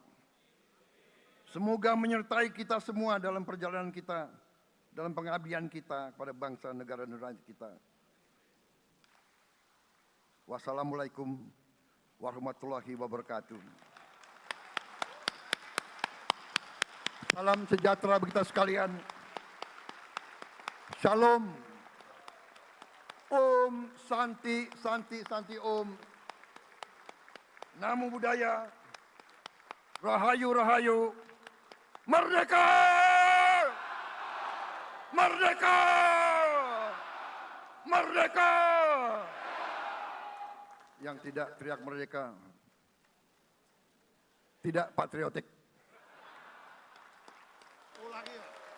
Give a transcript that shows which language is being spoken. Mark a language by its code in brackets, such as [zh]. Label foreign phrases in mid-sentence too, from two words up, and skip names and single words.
[id] Semoga menyertai kita semua dalam perjalanan kita, dalam pengabdian kita kepada bangsa, negara, dan rakyat kita. [ar] والسلام عليكم ورحمة الله وبركاته. [id] Salam sejahtera bagi kita sekalian. Shalom. [sa] ॐ शान्ति शान्ति शान्ति ॐ. [pi] Namo Buddhaya. [jv] Rahayu, Rahayu. [id] Merdeka! Merdeka! Merdeka! Yang tidak teriak merdeka tidak patriotik. Ulangi.